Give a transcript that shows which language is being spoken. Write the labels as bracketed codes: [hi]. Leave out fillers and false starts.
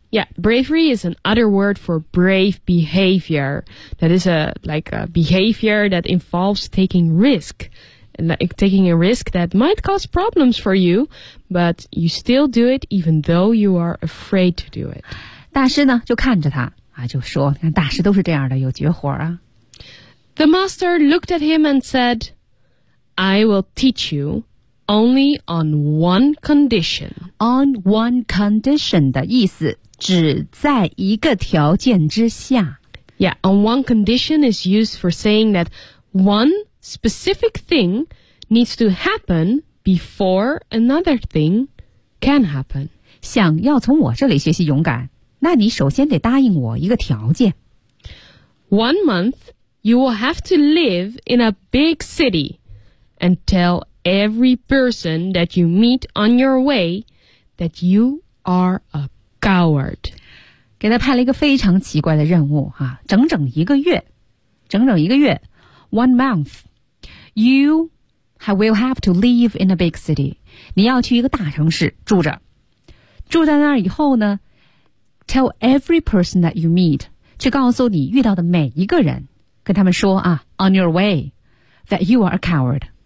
[en] Yeah, bravery is an other word for brave behavior. That is a behavior that involves taking risk. And like taking a risk that might cause problems for you, but you still do it even though you are afraid to do it. [zh] 大师呢就看着他啊，就说大师都是这样的，有绝活啊。 [en] The master looked at him and said, "I will teach you only on one condition." On one condition [zh] 的意思只在一个条件之下。 [en] Yeah, on one condition is used for saying that one specific thing needs to happen before another thing can happen. [zh] 想要从我这里学习勇敢，那你首先得答应我一个条件。 [en] One month, you will have to live in a big city and tell every person that you meet on your way that you are a coward. [zh] 给他派了一个非常奇怪的任务啊，整整一个月，整整一个月。 [en] One month, you will have to live in a big city. [zh] 你要去一个大城市住着，住在那儿以后呢 ， [en] tell every person that you meet [zh] 去告诉你遇到的每一个人，跟他们说啊 ， [en] on your way that you are a coward.